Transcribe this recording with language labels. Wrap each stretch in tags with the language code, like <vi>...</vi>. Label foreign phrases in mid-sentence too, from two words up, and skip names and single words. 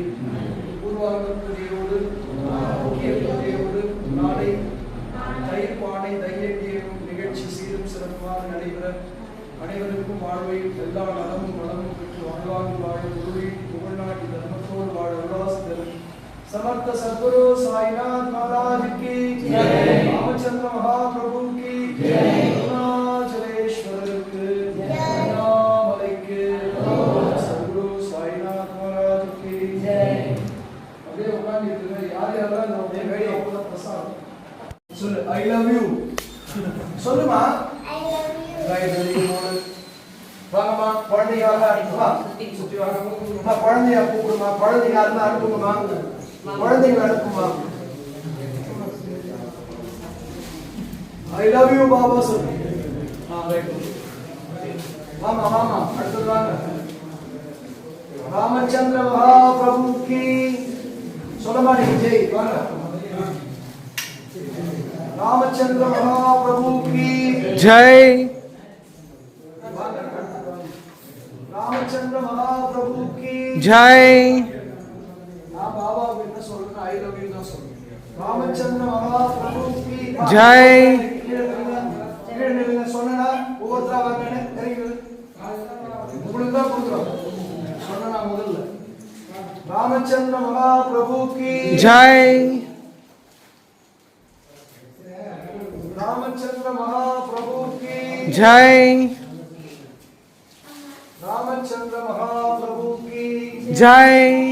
<ta>பூர்வாங்க பூஜையோடு முக்கிய பூஜையோடு நாளை தயிர் பானை தைரியேறும் நிகழ்ச்சி சீரும் சிறப்பாக நடைபெற அனைவருக்கும் வாழ்வையும் எல்லா நலமும் வளமும் பெற்று வாழ்வாங்கு வாழ குருவின் புகழ்நாட்டி தர்மத்தோடு வாழ உல்லாஸ் தரும்</ta> <hi>समर्थ सद्गुरु साईनाथ महाराज की जय. रामचंद्र महाप्रभु की जय. अरुणाचलेश्वर के अण्णामலை के सद्गुरु साईनाथ महाराज की जय.</hi> <ta>அப்படியே உட்கார்ந்திருங்க. யார் யாரெல்லாம் இந்த வேலையை போல பிரசாதம் சொல்லு.</ta> <en>I love you</en> <ta>சொல்லுமா.</ta> <en>I love you. Right very good.</en> <ta>வாங்கம்மா குழந்தைங்க வா சுத்தி வாங்க. குழந்தைய கூப்பிடுமா. குழந்தைங்க யாருன்னா அனுப்புங்கம்மா. குழந்தைங்க அனுப்புமா.</ta> <en>I love you</en> <ta>பாபா சொல்லு. ரைட் வாமா வாமா அடுத்து வாங்க. ராமச்சந்திர மகாபிரபு की சொல்லமா நீ ஜெய் வாங்க.</ta> <hi>रामचंद्र महाप्रभु की ஜெய் रामचंद्र महाप्रभु की ஜெய்</hi> <ta>நான் பாபா என்ன சொல்றேன்.</ta> <en>I love you</en> <ta>தான் சொல்றேன்.</ta> <hi>ராமச்சந்திர மகாபிரபு की ஜெய்</hi> <ta>கீழே நில்லுங்க சொன்னா ஒவ்வொருத்தரா வாங்கன்னு தெரியுது. உங்களுக்கு தான் கொடுக்குறோம் சொன்னா முதல்ல.</ta> <hi>रामचंद्र महाप्रभु की ஜெய் रामचंद्र महाप्रभु की ஜெய் रामचंद्र महाप्रभु की ஜெய்</hi>